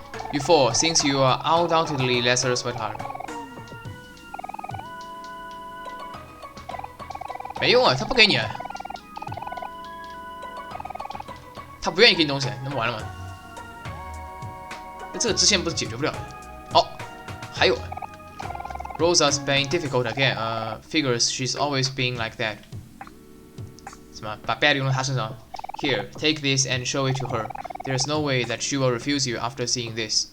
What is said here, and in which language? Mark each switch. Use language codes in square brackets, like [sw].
[en] You fall, since you are undoubtedly lesser sweetheart. [zh] 没用啊，他不给你，他不愿意给你东西，那不完了吗？那这个支线不是解决不了的。 [en] 哦，还有，Rosa's being difficult again. Figures she's always been like that. [zh] 什么？ [en] 把 bad 用到他身上？Here, take this and show it to her. There's no way that she will refuse you after seeing this.